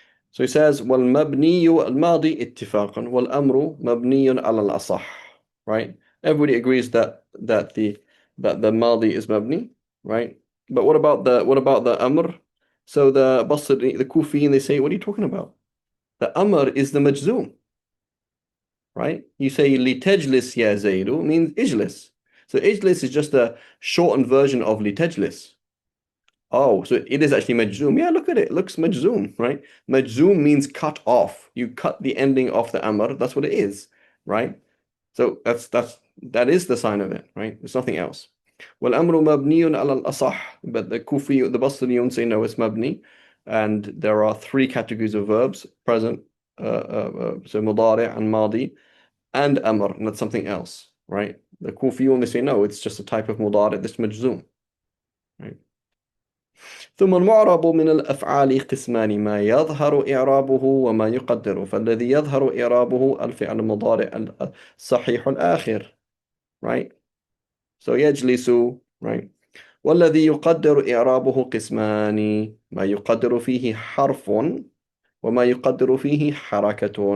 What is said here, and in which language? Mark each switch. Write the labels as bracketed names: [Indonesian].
[English] So he says [Arabic] والمبني الماضي اتفاقا والأمر مبني على الأصح, [English] right? Everybody agrees that the madi is mabni, right? But what about the amr? So the Basri, the Kufiyin, they say, what are you talking about? The amr is the majzoom, right? You say litajlis ya Zaidu means ijlis. So ijlis is just a shortened version of litajlis. Oh, so it is actually majzoom. Yeah, look at it. It looks majzoom, right? Majzoom means cut off. You cut the ending off the amr. That's what it is, right? So that is the sign of it, right? It's nothing else. [Arabic] والأمر مبني على الأصح, [English] but the Kufi, the Basriyun say no, it's mabni, and there are three categories of verbs: present, so mudari' and madi, and amr, and that's something else, right? The Kufiyun, they say, no, it's just a type of mudari that's majzoom, right? [Arabic] ثم المعرب من الأفعال قسمان ما يظهر إعرابه وما يقدر فالذي يظهر إعرابه الفعل المضارع الصحيح الآخر [English] right so [Arabic] يجلس [English] right [Arabic] والذي يقدر إعرابه قسمان ما يقدر فيه حرف وما يقدر فيه حركة